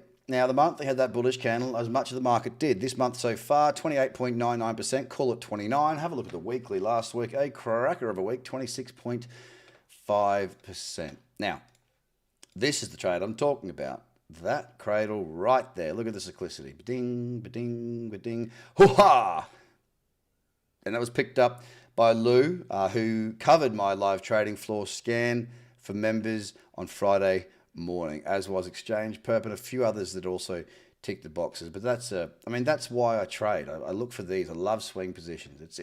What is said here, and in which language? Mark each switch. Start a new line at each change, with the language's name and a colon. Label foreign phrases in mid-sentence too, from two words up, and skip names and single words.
English: Now, the monthly had that bullish candle, as much as the market did. This month so far, 28.99%, call it 29. Have a look at the weekly last week, a cracker of a week, 26.5%. Now, this is the trade I'm talking about. That cradle right there. Look at the cyclicity. Ba-ding, ba-ding, ba-ding. Hoo-ha! And that was picked up by Lou, who covered my live trading floor scan for members on Friday morning, as was XChangePERP and a few others that also tick the boxes. But that's why I trade. I look for these. I love swing positions.